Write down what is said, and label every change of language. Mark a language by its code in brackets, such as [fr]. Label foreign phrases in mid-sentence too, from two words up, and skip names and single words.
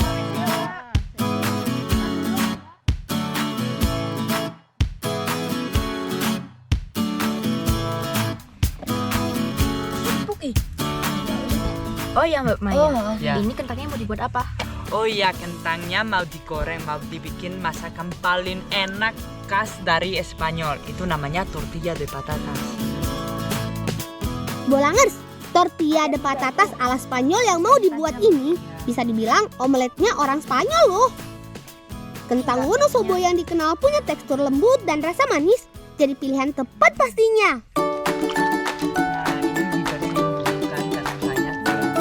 [id] Oh ya Mbak Maya, Ya. ini kentangnya mau dibuat apa? Oh iya, kentangnya mau digoreng, mau dibikin masakan paling enak khas dari Spanyol. Itu namanya [es] tortilla de patatas. [id] Bolangers, [es] tortilla de patatas [id] ala Spanyol yang mau dibuat ini bisa dibilang omeletnya orang Spanyol loh. Kentang Wonosobo yang dikenal punya tekstur lembut dan rasa manis jadi pilihan tepat pastinya. Nah, ini dibersihkan dengan banyak daunnya.